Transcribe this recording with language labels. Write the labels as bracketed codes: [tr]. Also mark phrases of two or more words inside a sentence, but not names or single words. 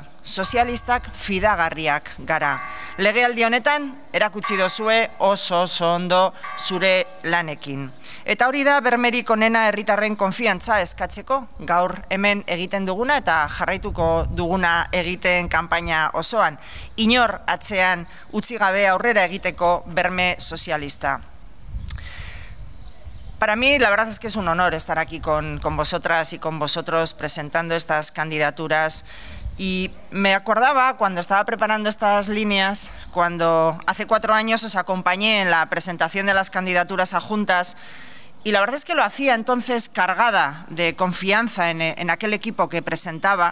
[eu] Sozialistak fidagarriak gara. Legealdi honetan erakutsi dozue oso ondo zure lanekin. Eta hori da bermerik onena herritarren konfiantza eskatzeko gaur hemen egiten duguna eta jarraituko duguna egiten kanpaina osoan. Inor atzean utzi gabe aurrera egiteko berme sozialista. [es] Para mí, la verdad es que es un honor estar aquí con vosotras y con vosotros presentando estas candidaturas. Y me acordaba cuando estaba preparando estas líneas, cuando hace 4 años os acompañé en la presentación de las candidaturas a juntas, y la verdad es que lo hacía entonces cargada de confianza en aquel equipo que presentaba.